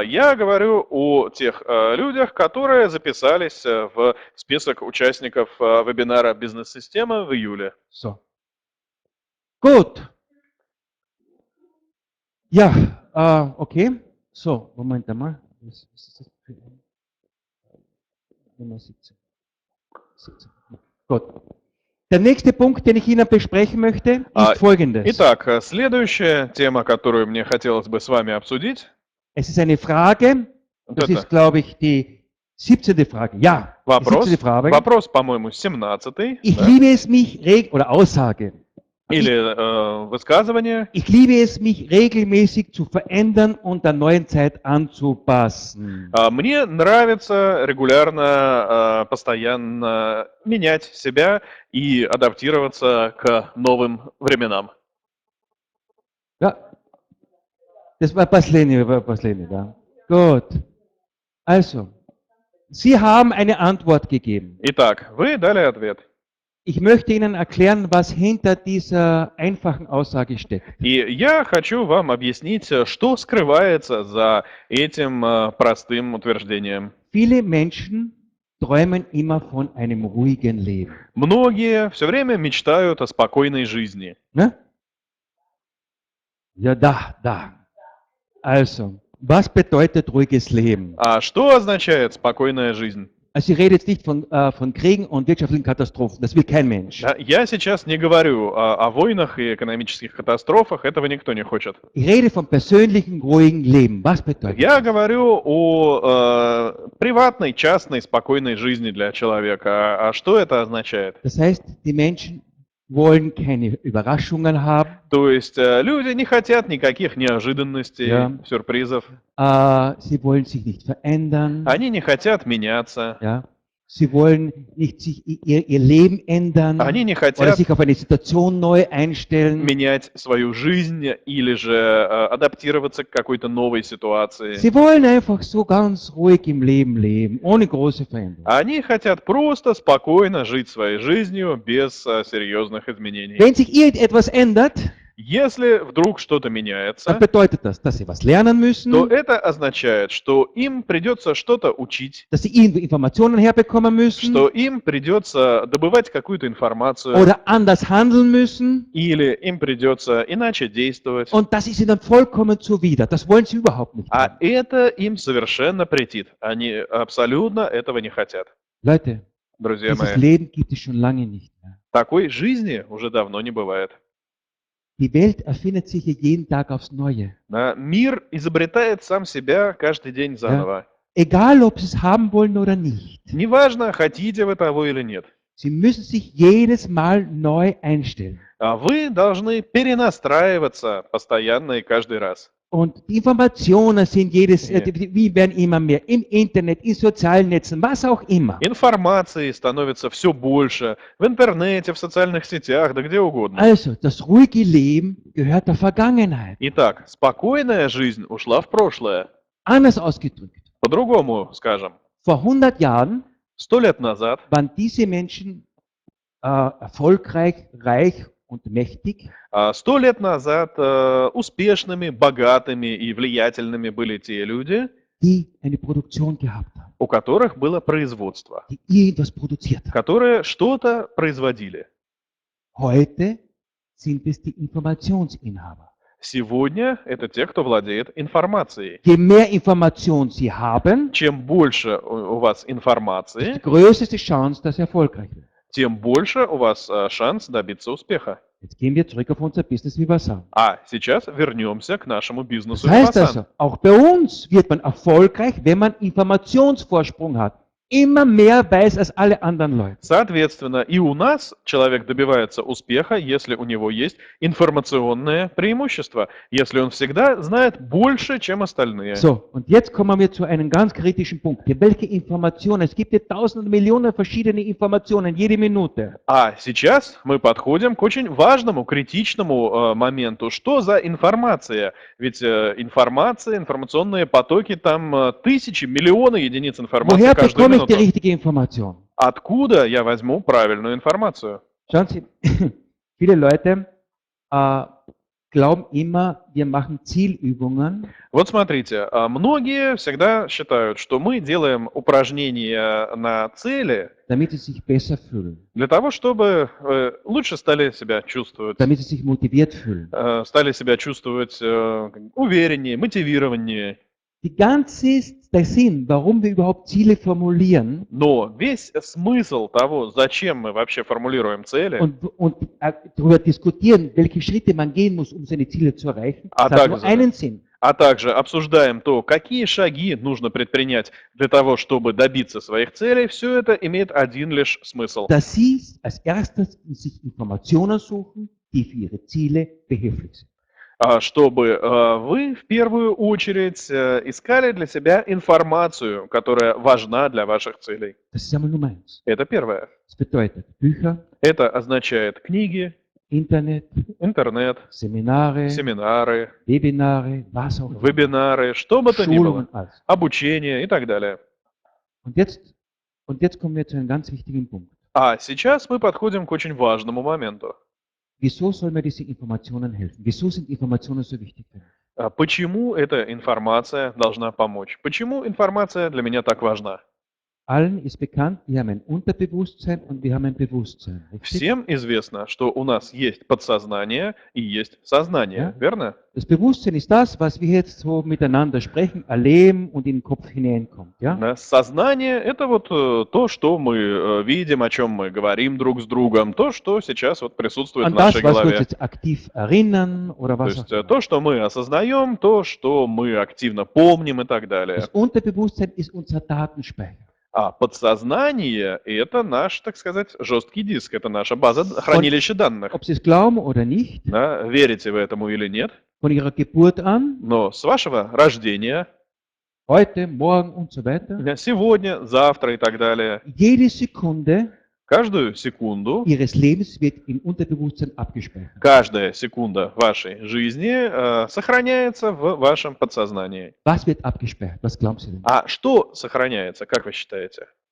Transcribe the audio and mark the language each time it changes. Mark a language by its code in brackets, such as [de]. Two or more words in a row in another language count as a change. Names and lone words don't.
[ru] Я говорю о тех людях, которые записались в список участников вебинара «Бизнес-система» в июле. [de] So. Gut. Ja, okay. So, Moment einmal. Was ist das für Nummer 17? 17. Gut. Der nächste Punkt, den ich Ihnen besprechen möchte, ist folgendes. [ru] Итак, следующая тема, которую мне хотелось бы с вами обсудить. [de] Es ist eine Frage, das ist, glaube ich, die 17. Frage. Ja, die 17. Frage. [ru] Вопрос, по-моему, 17-й. [de] Ich liebe es mich, oder Aussage. [ru] или высказывание. [de] Ich liebe es, mich regelmäßig zu verändern und der neuen Zeit anzupassen. [ru] Мне нравится регулярно, постоянно менять себя и адаптироваться к новым временам. [de] Ja, das war [ru] последний, да. [de] Gut. Also, Sie haben eine Antwort gegeben. [ru] Итак, вы дали ответ. [de] Ich möchte Ihnen erklären, was hinter dieser einfachen Aussage steckt. [ru] И я хочу вам объяснить, что скрывается за этим простым утверждением. [de] Viele Menschen träumen immer von einem ruhigen Leben. [ru] Многие все время мечтают о спокойной жизни. [de] Ne? Ja, da. Also, was bedeutet ruhiges Leben? [ru] А что означает спокойная жизнь? [de] Also ich rede jetzt nicht von Kriegen und wirtschaftlichen Katastrophen. Das will kein Mensch. [ru] Да, я сейчас не говорю о войнах и экономических катастрофах, этого никто не хочет. [de] Ich rede vom persönlichen, ruhigen Leben. Was bedeutet [ru] Я [de] das? [ru] говорю о приватной, частной, спокойной жизни для человека. А что это означает? [de] Das heißt, die Menschen wollen keine Überraschungen haben. [ru] То есть люди не хотят никаких неожиданностей, [de] Ja. [ru] сюрпризов. [de] Sie wollen sich nicht verändern. [ru] Они не хотят меняться. [de] Ja. Sie wollen nicht sich ihr Leben ändern [ru] Они не [de] oder [ru] хотят [de] sich auf eine Situation neu einstellen. [ru] менять свою жизнь или же адаптироваться к какой-то новой ситуации. [de] Sie wollen einfach so ganz ruhig im Leben leben, ohne große Veränderungen. [ru] Они хотят просто спокойно жить своей жизнью без серьезных изменений. [de] Wenn sich irgendetwas ändert, [ru] Если вдруг что-то [de] dann [ru] меняется, [de] bedeutet das, dass sie was lernen müssen, [ru] то это означает, что им придется что-то учить, [de] dass sie irgendwo Informationen herbekommen müssen [ru] что им придется добывать какую-то информацию, [de] oder anders handeln müssen. [ru] или им придется иначе действовать. [de] Und das ist ihnen vollkommen zuwider. Das wollen sie überhaupt nicht. [ru] А [de] Haben. [ru] это им совершенно претит. Они абсолютно этого не хотят. [de] Leute, [ru] Друзья [de] dieses [ru] мои, [de] Leben gibt es schon lange nicht mehr. [ru] такой жизни уже давно не бывает. [de] Die Welt erfindet sich ja jeden Tag aufs Neue. [ru] Да, мир изобретает сам себя каждый день заново. [de] Egal, ob sie es haben wollen oder nicht. [ru] Неважно, хотите вы того или нет. [de] Sie müssen sich jedes Mal neu einstellen. [ru] А вы должны перенастраиваться постоянно и каждый раз. [de] Und die Informationen sind Ja. wie werden immer mehr im Internet, in sozialen Netzen, was auch immer. [ru] Информации становится все больше в интернете, в социальных сетях, да где угодно. [de] Also, das ruhige Leben gehört der Vergangenheit. [ru] Итак, спокойная жизнь ушла в прошлое. [de] Anders ausgedrückt. [ru] По-другому скажем. [de] Vor 100 Jahren [ru] 100 лет назад [de] waren diese Menschen erfolgreich, reich und mächtig. [ru] 100 лет назад успешными, богатыми и влиятельными были те люди, [de] die eine Produktion gehabt haben, [ru] у которых было производство, [de] die irgendwas produziert haben. [ru] которые что-то производили. [de] Heute sind es die Informationsinhaber. [ru] Сегодня это те, кто владеет информацией. [de] Je mehr Information sie haben, [ru] Чем больше у вас [de] die [ru] информации, [de] größte Chance, dass sie erfolgreich wird. [ru] тем больше у вас шанс добиться успеха. [de] Jetzt gehen wir zurück auf unser Business Vivasan. [ru] А сейчас вернемся к нашему [de] Das [ru] бизнесу [de] heißt [ru] Vivasan. [de] also, auch bei uns wird man erfolgreich, wenn man Informationsvorsprung hat. Immer mehr weiß als alle anderen Leute. [ru] Соответственно, и у нас человек добивается успеха, если у него есть информационное преимущество, если он всегда знает больше, чем остальные. [de] So, und jetzt kommen wir zu einem ganz kritischen Punkt. Welche Informationen? Es gibt ja tausende, Millionen verschiedene Informationen jede Minute. [ru] А сейчас мы подходим к очень важному, критичному моменту. Что за информация? Ведь информация, информационные потоки, там тысячи, миллионы единиц информации [de] Woher [ru] каждую [de] bekomme ich die [ru] минуту. [de] richtige Information? [ru] Откуда я возьму правильную информацию? [de] Schauen Sie, viele Leute glauben immer, wir machen Zielübungen, [ru] Вот смотрите, многие всегда считают, что мы делаем упражнения на цели [de] damit sie sich besser fühlen, [ru] для того, чтобы лучше стали себя чувствовать, [de] damit sie sich motiviert fühlen. [ru] стали себя чувствовать увереннее, мотивированнее. [de] Der Sinn, warum wir überhaupt Ziele formulieren [ru] Но весь смысл того, зачем мы вообще формулируем цели, [de] und darüber diskutieren, welche Schritte man gehen muss, um seine Ziele zu erreichen, Ah, das hat nur [ru] также. [de] einen Sinn. [ru] а также обсуждаем то, какие шаги нужно предпринять для того, чтобы добиться своих целей, все это имеет один лишь смысл. [de] Dass Sie als erstes sich Informationen suchen, die für ihre Ziele behilflich sind. [ru] Чтобы вы в первую очередь искали для себя информацию, которая важна для ваших целей. [de] Das ist einmal Nummer eins. [ru] Это первое. [de] Das bedeutet Bücher, [ru] Это означает книги, [de] Internet, [ru] интернет, [de] Seminare, [ru] семинары, [de] Webinare, was auch immer. [ru] вебинары, что бы то ни было, [de] Schulungen, alles. [ru] обучение и так далее. [de] Und jetzt kommen wir zu einem ganz wichtigen Punkt. [ru] А сейчас мы подходим к очень важному моменту. [de] Wieso soll mir diese Informationen helfen? Wieso sind Informationen so wichtig für mich? [ru] Почему эта информация должна помочь? Почему информация для меня так важна? [de] Allen ist bekannt, wir haben ein Unterbewusstsein und wir haben ein Bewusstsein. Richtig? [ru] Всем известно, что у нас есть подсознание и есть сознание, [de] Ja. [ru] верно? [de] Das Bewusstsein ist das, was wir jetzt so miteinander sprechen, erleben und in den Kopf hineinkommt. Ja? [ru] Сознание – это вот то, что мы видим, о чем мы говорим друг с другом, то, что сейчас вот присутствует [de] An [ru] в нашей [de] das, was wir uns [ru] голове. [de] jetzt aktiv erinnern oder [ru] То [de] was [ru] есть [de] auch immer. [ru] то, что мы осознаем, то, что мы активно помним и так далее. [de] Das Unterbewusstsein ist unser Datenspeicher. [ru] А подсознание – это наш, так сказать, жесткий диск, это наша база хранилища данных. [de] Ob Sie es glauben oder nicht, [ru] Да, верите вы этому или нет, [de] von Ihrer Geburt an, [ru] но с вашего рождения, [de] heute, morgen und so weiter, [ru] сегодня, завтра и так далее, [de] jede Sekunde [ru] каждую секунду, [de] Ihres Lebens wird im Unterbewusstsein abgespeichert. [ru] каждая секунда вашей жизни сохраняется в вашем подсознании. [de] Was wird abgespeichert? Was glauben Sie denn? [ru] А что сохраняется, как вы считаете?